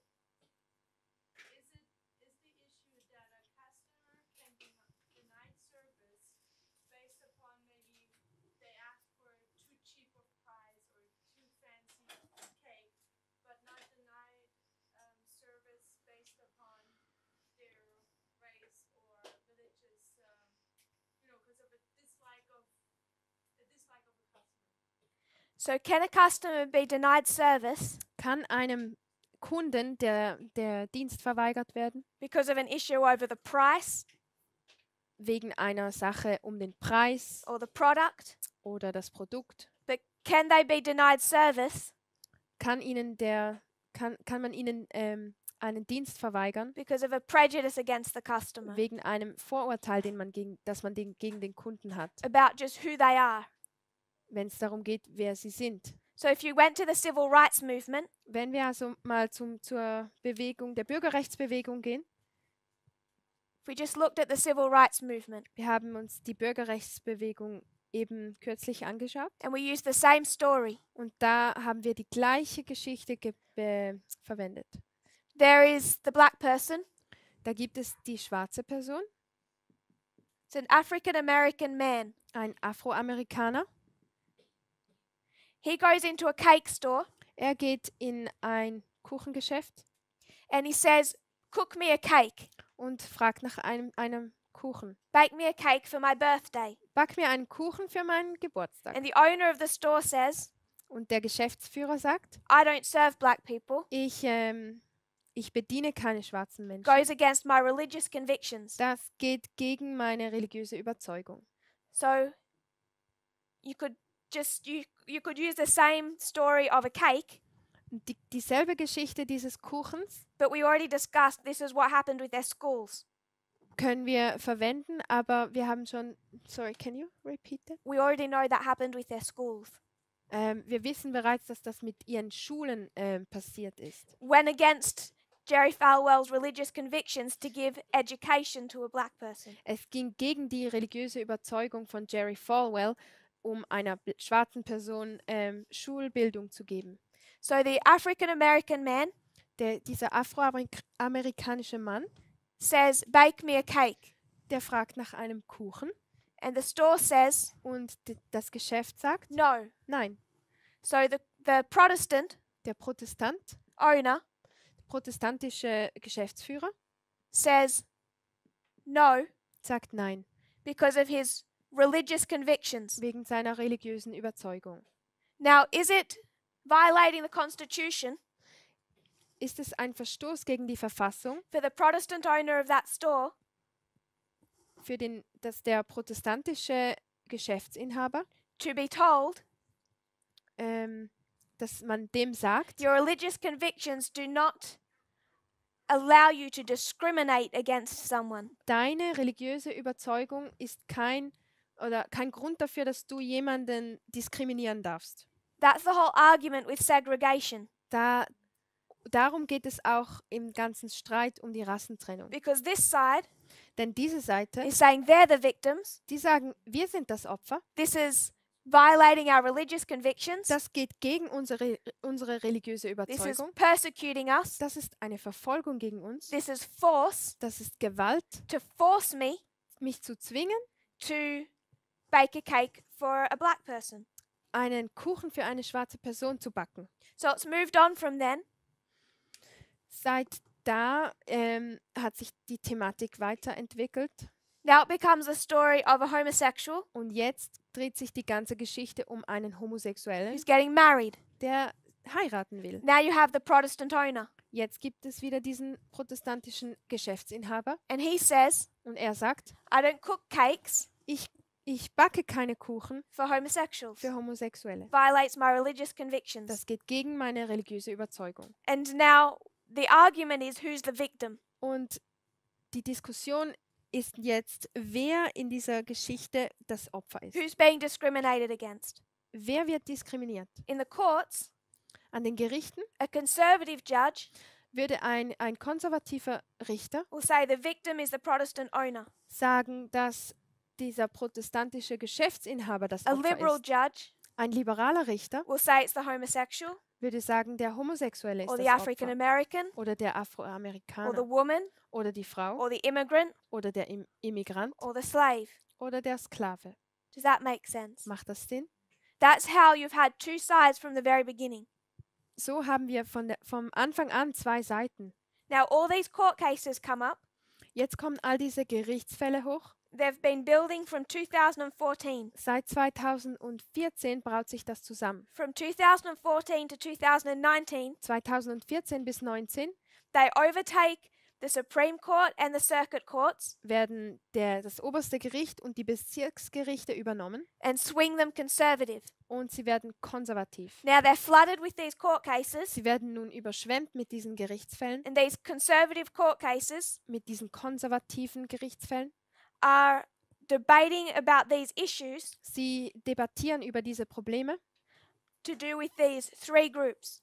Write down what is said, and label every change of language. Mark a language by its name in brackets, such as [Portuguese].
[English] Is the issue that a customer can be denied service based upon maybe they ask for too cheap of price or too fancy cake, but not denied service based upon their race or religious, because of a dislike of a customer. So can a customer be denied service [German] Kann einem Kunden der Dienst verweigert werden, [English] because of an issue over the price [German] wegen einer Sache um den Preis [English] or the product? [German] oder das Produkt? [English] But can they be denied service [German] Kann man ihnen einen Dienst verweigern, [English] because of a prejudice against the customer [German] wegen einem Vorurteil, das man gegen den Kunden hat, [English] about just who they are? [German] wenn es darum geht, wer sie sind? [English] So if you went to the civil rights movement, [German] Wenn wir also mal zur Bewegung, der Bürgerrechtsbewegung gehen, [English] if we just looked at the civil rights movement [German] wir haben uns die Bürgerrechtsbewegung eben kürzlich angeschaut [English] and we used the same story, [German] und da haben wir die gleiche Geschichte verwendet. [English] there is the black person, [German] Da gibt es die schwarze Person, [English] it's an African American man. [German] ein Afroamerikaner. [English] He goes into a cake store [German] Er geht in ein Kuchengeschäft [English] and he says, cook me a cake, [German] und fragt nach einem Kuchen. [English] bake me a cake for my birthday. [German] Back mir einen Kuchen für meinen Geburtstag. [English] And the owner of the store says, [German] Und der Geschäftsführer sagt, [English] I don't serve black people, [German] ich bediene keine schwarzen Menschen. [English] goes against my religious convictions. [German] Das geht gegen meine religiöse Überzeugung. [English] So you could you could use the same story of a cake, [German] Dieselbe Geschichte dieses Kuchens [English] but we already discussed this is what happened with their schools. [German] können wir verwenden, aber wir haben schon, [English] sorry, can you repeat that? We already know that happened with their schools. [German] Wir wissen bereits, dass das mit ihren Schulen passiert ist. [English] Went against Jerry Falwell's religious convictions to give education to a black person. [German] Es ging gegen die religiöse Überzeugung von Jerry Falwell, um einer schwarzen Person Schulbildung zu geben. [English] So the African American man [German] Dieser afroamerikanische Mann, [English] says, bake me a cake. [German] der fragt nach einem Kuchen [English] And the store says, [German] und das Geschäft sagt, [English] no. [German] nein. [English] So the Protestant [German] Der Protestant, [English] owner [German] protestantische Geschäftsführer, [English] says, no, [German] sagt nein, [English] because of his religious convictions. [German] wegen seiner religiösen Überzeugung. [English] Now, is it violating the Constitution [German] Ist es ein Verstoß gegen die Verfassung, [English] for the Protestant owner of that store [German] dass der protestantische Geschäftsinhaber, [English] to be told, [German] dass man dem sagt, [English] your religious convictions do not allow you to discriminate against someone? [German] deine religiöse Überzeugung ist kein Grund dafür, dass du jemanden diskriminieren darfst. [English] That's the whole argument with segregation. [German] Darum geht es auch im ganzen Streit um die Rassentrennung. [English] Because this side [German] Denn diese Seite, [English] is saying they're the victims. [German] die sagen, wir sind das Opfer. [English] This is violating our religious convictions. [German] Das geht gegen unsere religiöse [English] This is [German] Überzeugung. [English] persecuting us. [German] Das ist eine Verfolgung gegen uns. [English] This is force [German] Das ist Gewalt, [English] to force me [German] mich zu zwingen, [English] to bake a cake for a black person. [German] einen Kuchen für eine schwarze Person zu backen. [English] So it's moved on from then. [German] Seit da hat sich die Thematik weiterentwickelt [English] Now it becomes a story of a homosexual [German] und jetzt dreht sich die ganze Geschichte um einen Homosexuellen, [English] who's getting married. [German] der heiraten will. [English] Now you have the Protestant owner. [German] Jetzt gibt es wieder diesen protestantischen Geschäftsinhaber [English] And he says, [German] und er sagt, [English] I don't cook cakes [German] ich backe keine Kuchen [English] for homosexuals. [German] für Homosexuelle. [English] Violates my religious convictions. [German] Das geht gegen meine religiöse Überzeugung. [English] And now the argument is who's the victim? [German] Und die Diskussion ist jetzt, wer in dieser Geschichte das Opfer ist. [English] Who's being discriminated against? [German] Wer wird diskriminiert? [English] In the courts, [German] An den Gerichten [English] a conservative judge [German] würde ein konservativer Richter [English] will say the victim is the Protestant owner. [German] sagen, dass dieser protestantische Geschäftsinhaber das [English] A [German] Opfer [English] liberal [German] ist. [English] judge [German] Ein liberaler Richter [English] will say it's the homosexual [German] würde sagen, der Homosexuelle ist [English] or the [German] das [English] African [German] Opfer. [English] American [German] Oder der [English] or [German] Afroamerikaner. [English] the woman [German] Oder die Frau. [English] or the immigrant [German] Oder der Immigrant. [English] or the slave. [German] Oder der Sklave. [English] Does that make sense? [German] Macht das Sinn? [English] That's how you've had two sides from the very beginning. [German] So haben wir vom Anfang an zwei Seiten. [English] Now all these court cases come up. [German] Jetzt kommen all diese Gerichtsfälle hoch. [English] They've been building from 2014. [German] Seit 2014 braut sich das zusammen. [English] From 2014 to 2019, [German] 2014 bis 2019 [English] they overtake the Supreme Court and the circuit courts [German] werden das oberste Gericht und die Bezirksgerichte übernommen [English] and swing them conservative. [German] und sie werden konservativ. [English] Now they're flooded with these court cases, [German] Sie werden nun überschwemmt mit diesen Gerichtsfällen, [English] and these conservative court cases [German] mit diesen konservativen Gerichtsfällen. [English] are debating about these issues [German] Sie debattieren über diese Probleme, [English] to do with these three groups.